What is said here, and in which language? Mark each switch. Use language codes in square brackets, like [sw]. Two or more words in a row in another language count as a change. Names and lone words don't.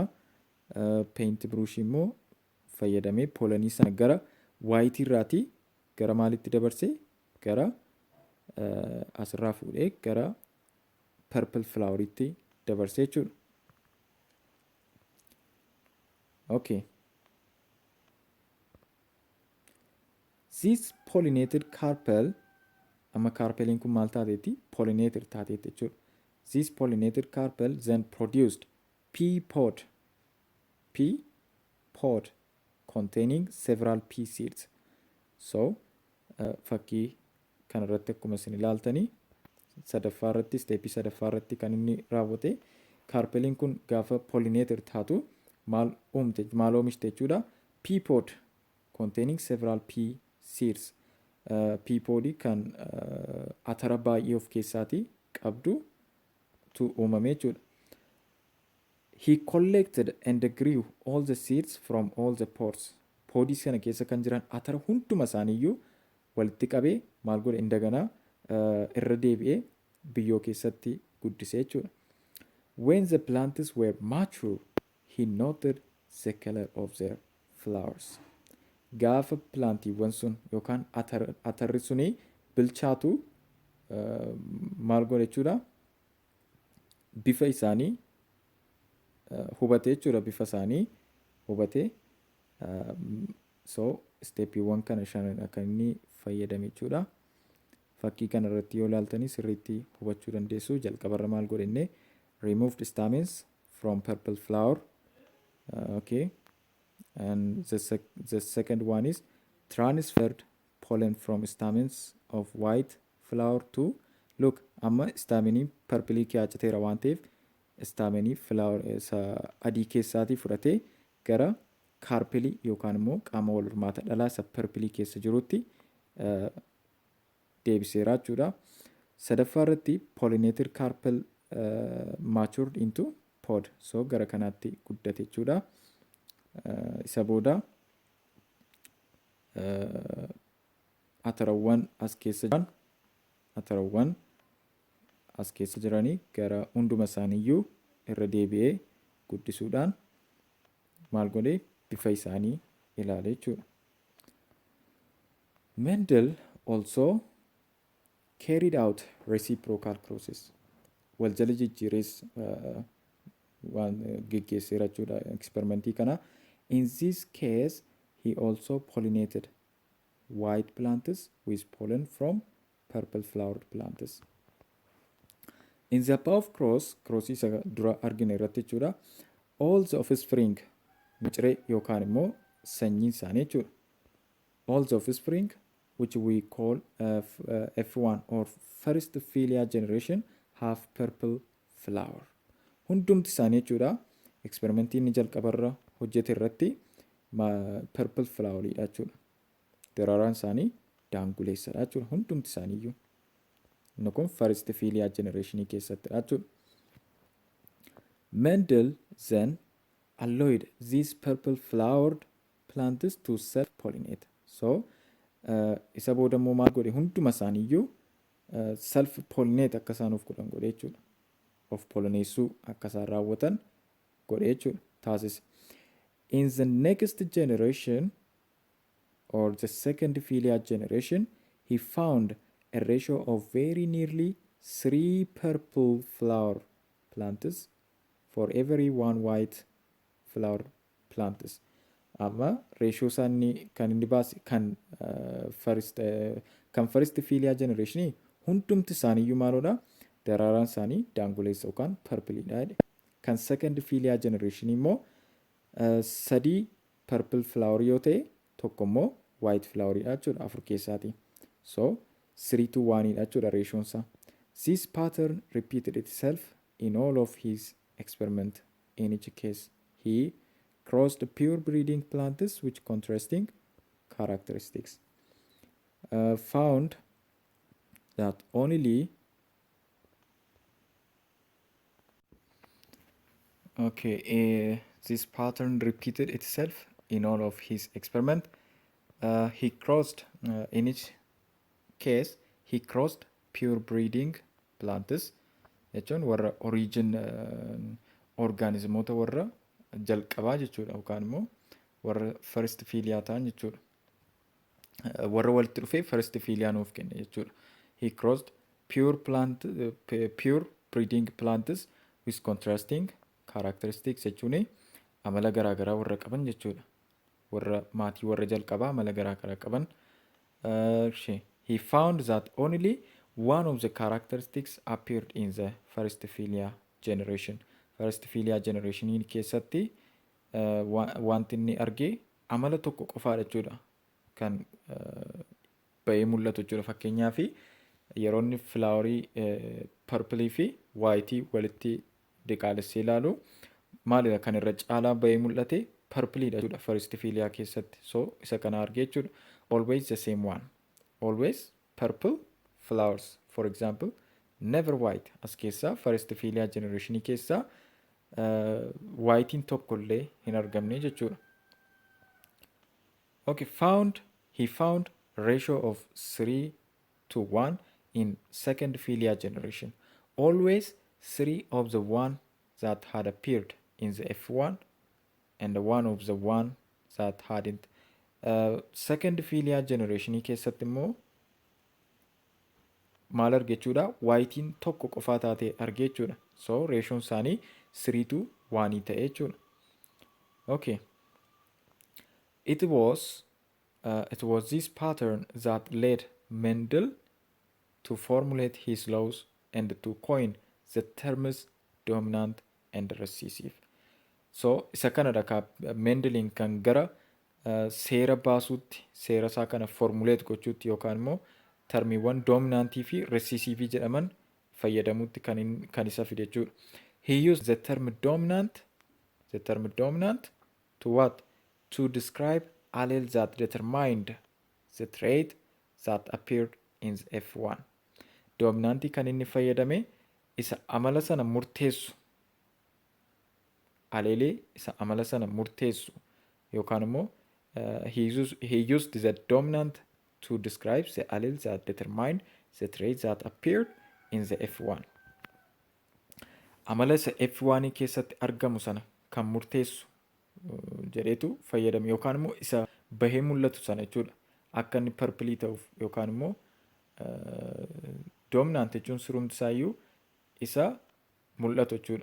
[om] Paintbrushii immoo fayyadamee pollenii sana gara white irraatii gara maalitti dabarsee gara asirraa fuudhee gara [en] purple floweritti [om] dabarsee jechuudha. Okay. [en] This pollinated carpel, [om] amma carpeliin kun maal taateetti? Pollinated taateetti jechuudha. [en] This pollinated carpel then produced pea pod containing several pea seeds. [om] So fakkii kanarratti akkuma isin ilaaltanii sadaffaa irratti steepii sadaffaa irratti kan inni raawwate carpeliin kun gaafa pollinated taatu maal oomishte jechuudha. [en] Pea pod containing several pea seeds. Pea podii [om] kan atara baay'ee of keessaatii qabdu tu uumame jechuudha. [en] He collected and grew all the seeds from all the pods. [om] Podii kana keessa kan jiran atara hunduma isaaniiyyuu walitti qabee maal godhe indaganaa irra deebi'ee biyyoo keessatti guddisee jechuudha. [en] When the plants were mature, he noted the color of their flowers. [om] Gaafa plantiiwwan sun yookaan atarri suni bilchaatu maal godhe jechuudha. Bifa isaanii hubatee jechuudha. Bifa isaanii hubatee so steepiiwwan kana shanidha kan inni fayyadame jechuudha. Fakkii kana irratti yoo ilaaltanii sirriitti hubachuu dandeessu. Jalqabarra maal godhenne [en] removed stamens from purple flower. [om] Okay. [en] And the second one is transferred pollen from stamens of white flower to look [om] amma stamenii purple kiyachateera waan ta'eef stamenii flower adii keessaatii fudhatee gara carpelii yookaan immoo qaama wal hormaata dhalaa isa purple keessa jirutti deebiseera jechuudha. Sadaffaa irratti [en] pollinated carpel matured into pod. [om] So gara kanaatti guddate jechuudha. Isa booda atarawwan as keessa jiranii gara hunduma isaaniiyyuu irra deebi'ee guddisuudhaan maal godhee bifa isaanii ilaale jechuudha. [en] Mendel also carried out reciprocal process. [om] Wal jala jijjiirees waan geggeesseera jechuudha eksperimentii kana. [en] In this case, he also pollinated white plants with pollen from purple flowered plants. In the above cross [om] isa dura argine irratti jechuudha. [en] All the offspring [om] miciree yookaan immoo sanyiin isaanii jechuudha. [en] All the offspring which we call F1 or first filial generation have purple flower. [om] Hundumti isaanii jechuudha. Eksperimentii inni jalqabarra hojjete irratti [en] purple floweridha [om] jechuudha. Daraaraan isaanii daanguleessadha jechuudha. Hundumti isaaniiyyuu. Inni kun [en] first filial generation [om] keessattidha jechuudha. [en] Mendel then allowed these purple flowered plants to self-pollinate. [om] So isa booda immoo maal godhe hunduma isaaniiyyuu self-pollinate akka isaan of godhan godhe jechuudha. Of pollineessuu akka isaan raawwatan godhe jechuudha. Taasise. [en] In the next generation or the second filial generation, he found a ratio of very nearly 3 purple flower plants for every 1 white flower plants. [om] Amma ratio isaanii kan inni baase kan [en] first filial generation [om] hundumti isaaniiyyuu maalodha? Daraaraan isaanii daanguleessa yookaan purpleidha. Kan [en] second filial generation [om] immoo [en] 3 purple flower [om] yoo ta'e tokko immoo [en] white floweridha [om] jechuudha afur keessaati. So [en] 3 to 1dha [om] jechuudha ratioon isaa. [en] This pattern repeated itself in all of his experiment. In each case, he crossed pure breeding plants with contrasting characteristics. Found that only this pattern repeated itself in all of his experiment. He crossed in each case he crossed pure breeding plants [om] jechuun warra origin organismoota warra jalqabaa jechuudha yookaan immoo warra [en] first filial [om] ta'an jechuudha. Warra walitti dhufee [en] first filial [om] nuuf kenne jechuudha. [en] He crossed pure breeding plants with contrasting characteristics [om] jechuun amala garaagaraa warra qaban jechuudha. Warra maatii warra jalqabaa amala garaagaraa qaban [en] He found that only one of the characteristics appeared in the first filia generation. First filia generation [om] in keessatti wanti inni argee amala tokko qofaadha jechuudha kan bahee mul'atu jechuudha. Fakkeenyaaf yeroo inni filaaworii parpilii fi waayitii walitti diqaalessee ilaalu maalidha kan irra caalaa bahee mul'ate parpiliidha jechuudha [en] first filia [om] keessatti. So isa kana argee jechuudha. [en] Always the same one. Always purple flowers. For example, never white. [om] As keessa [en] first filia generation [om] keessa whitein tokkollee hin argamne jechuudha. [en] Okay, he found ratio of 3 to 1 in second filia generation. Always 3 of the one that had appeared in the F1 and the one of the one that hadn't. Second filia generation [om] keessatti immoo maal argechuudha whitein tokko qofaa taate argechuudha. So ratioon isaanii [en] 3 to 1 [om] ta'e jechuudha. Okay. [en] It was this pattern that led Mendel to formulate his laws and to coin the terms dominant and recessive. [om] So isa kanadha ka Mendelin kan gara seera baasuutti seera isaa kana formuleet gochuutti yookaan immoo termiiwwan doominaantii fi recessiivii jedhaman fayyadamuutti kan isa fide jechuudha. [en] He used the term dominant to what? To describe alleles that determined the trait that appeared in the F1. [om] Dominantii kan inni fayyadame isa amala sana murteessu aleelee isa amala sana murteessu yookaan immoo [en] he used the dominant to describe the alleles that determined the trait that appeared in the F1. [om] Amala isa F1 keessatti argamu sana kan murteessu jedheetu fayyadame yookaan immoo isa bahee mul'atu sana jechuudha. Akka inni purplii ta'uuf yookaan immoo dominant jechuun sirumti isaayyuu isa mul'atu jechuudha.